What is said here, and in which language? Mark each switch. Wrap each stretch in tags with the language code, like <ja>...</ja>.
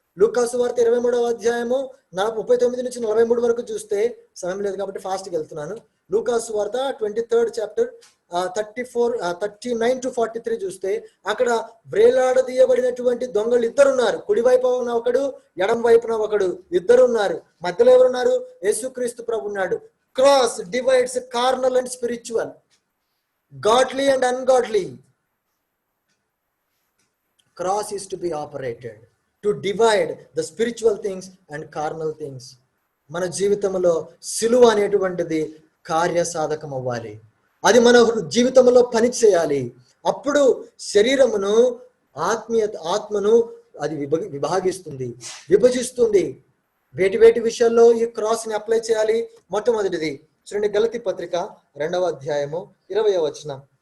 <te>లూకాసు వార్త 23:39-43 వరకు చూస్తే, సమయం లేదు కాబట్టి ఫాస్ట్గా వెళ్తున్నాను. లూకాసు వార్త 23rd chapter 39-43 చూస్తే అక్కడ వ్రేలాడదీయబడినటువంటి దొంగలు ఇద్దరు ఉన్నారు. కుడివైపు ఒకడు, ఎడం వైపున ఒకడు, ఇద్దరు ఉన్నారు. మధ్యలో ఎవరున్నారు? యేసుక్రీస్తు ప్రభు ఉన్నాడు.</te> <en>Cross divides carnal and spiritual, godly and ungodly. Cross is to be operated to divide the spiritual things and carnal things.</en> <te>మన జీవితంలో సిలువ అనేటువంటిది కార్యసాధకం అవ్వాలి. అది మన జీవితంలో పని చేయాలి. అప్పుడు శరీరమును ఆత్మను అది విభాగిస్తుంది, విభజిస్తుంది. వేటి విషయాల్లో ఈ క్రాస్ ని అప్లై చేయాలి? మొట్టమొదటిది చూడండి, గలతీ పత్రిక 2వ అధ్యాయము 20వ వచనం.</te>